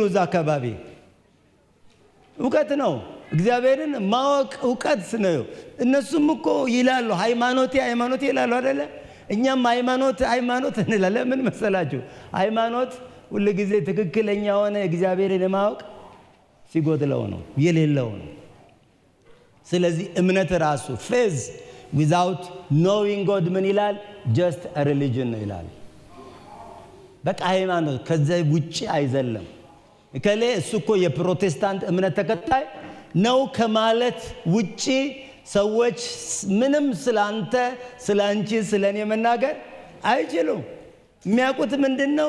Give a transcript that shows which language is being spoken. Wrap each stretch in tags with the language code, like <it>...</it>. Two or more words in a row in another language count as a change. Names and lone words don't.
<am>እዛ አካባቢ እውቀት ነው። እግዚአብሔርን ማወቅ እውቀት ነው። እነሱም እኮ ይላሉ ሃይማኖቴ ይላሉ አይደለ? እኛም ሃይማኖት እንላለን። ምን መሰላችሁ? ሃይማኖት ሁሉ ጊዜ ትክክለኛ ሆነ እግዚአብሔርን ማወቅ ሲጎድለው ነው፣ የሌለው ነው። ስለዚህ እምነት ራሱ</am> <en>faith without knowing God</en> <am>ምን ይላል?</am> <en>just a religion</en> <am>ነው ይላል። በቃ ሃይማኖት ከዛ ውጪ አይዘለም። እከሌ እሱ እኮ የፕሮቴስታንት እምነት ተከታይ ነው ከማለት ውጪ ሰዎች ምንም ስላንተ፣ ስላንቺ፣ ስለኔ መናገር አይችሉም። የሚያውቁት ምንድነው?</am>